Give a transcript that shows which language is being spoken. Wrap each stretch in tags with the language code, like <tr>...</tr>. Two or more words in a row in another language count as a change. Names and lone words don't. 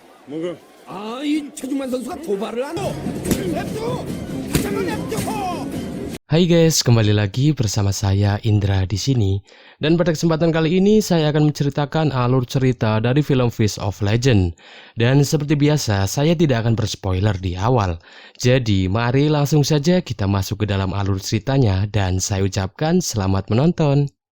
<ko>뭐가? 이 최중만 선수가 도발을 하노. 냅둬. 가장을 냅둬.</ko> <id>Hai guys, kembali lagi bersama saya Indra di sini. Dan pada kesempatan kali ini saya akan menceritakan alur cerita dari film Fist of Legend. Dan seperti biasa, saya tidak akan berspoiler di awal. Jadi, mari langsung saja kita masuk ke dalam alur ceritanya dan saya ucapkan selamat menonton.</id>